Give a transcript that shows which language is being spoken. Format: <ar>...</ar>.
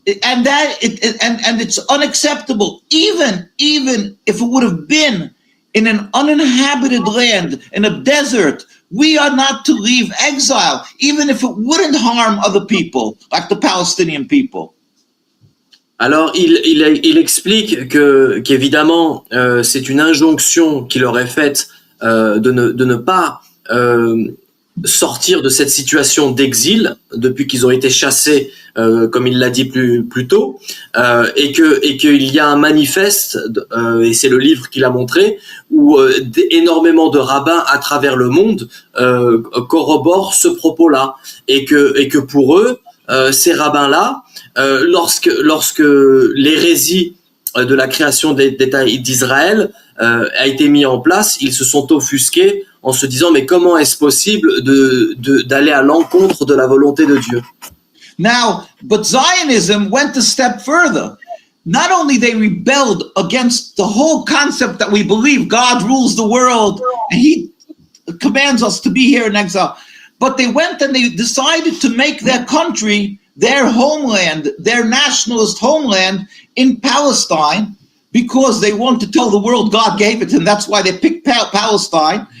<en>And it's unacceptable. Even if it would have been in an uninhabited land, in a desert, we are not to leave exile, even if it wouldn't harm other people, like the Palestinian people.</en> <fr>Alors, il explique qu'évidemment, c'est une injonction qu'il aurait faite de ne pas sortir de cette situation d'exil depuis qu'ils ont été chassés, comme il l'a dit plus tôt, et qu'il y a un manifeste, et c'est le livre qu'il a montré, où énormément de rabbins à travers le monde corroborent ce propos-là, et que pour eux, ces rabbins-là, lorsque l'hérésie de la création d'État d'Israël a été mis en place, ils se sont offusqués en se disant, mais comment est-ce possible d'aller à l'encontre de la volonté de Dieu?</fr> <en>Now, but Zionism went a step further. Not only they rebelled against the whole concept that we believe God rules the world and he commands us to be here in exile, but they went and they decided to make their country their homeland, their nationalist homeland in Palestine, because they want to tell the world God gave it, and that's why they picked Palestine.</en>